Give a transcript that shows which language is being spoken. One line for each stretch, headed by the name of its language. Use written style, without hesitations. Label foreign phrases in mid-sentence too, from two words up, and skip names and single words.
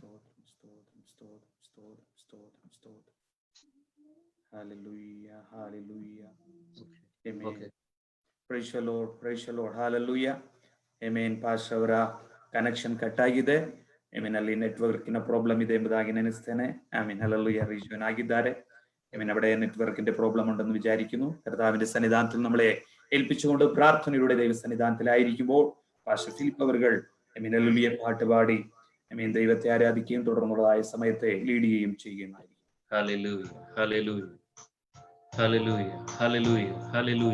English: Stotram. Hallelujah. Amen. Okay. Praise the Lord. Hallelujah.
Kannada: Amen. ಪಾಸ್ಟರ್ ಅವರ
English: connection cut
Kannada: ಆಗಿದೆ. ಆಮೇನ್ ಅಲ್ಲಿ
English: network problem
Kannada: ಇದೆ ಎಂಬುದಾಗಿ ನೆನೆಸ್ತೇನೆ. ಆಮೇನ್. ಹಲ್ಲೆಲೂಯಾ. ರೀಜನ್ ಆಗಿದ್ದಾರೆ.
Malayalam: ആമേൻ. അവിടെ
English: network problem
Malayalam: ഉണ്ടെന്ന് വിചാരിക്കുന്നു. കർത്താവിന്റെ സന്നിധാനത്തിൽ നമ്മളെ ഏൽപ്പിച്ചുകൊണ്ട് പ്രാർത്ഥനയുടെ ദൈവസന്നിധാനത്തിലായിരിക്കുമ്പോൾ പാസ്റ്റർ ഫിലിപ്പ് അവറുകൾ ഹല്ലേലൂയ പാട്ട് പാടി ദൈവത്തെ ആരാധിക്കുകയും തുടർന്നുള്ളതായ സമയത്തെ ലീഡ് ചെയ്യുകയും ചെയ്യുന്നതായിരിക്കും. ഹല്ലേലൂയ, ഹല്ലേലൂയ, ഹല്ലേലൂയ, ഹല്ലേലൂയ, ഹല്ലേലൂയ.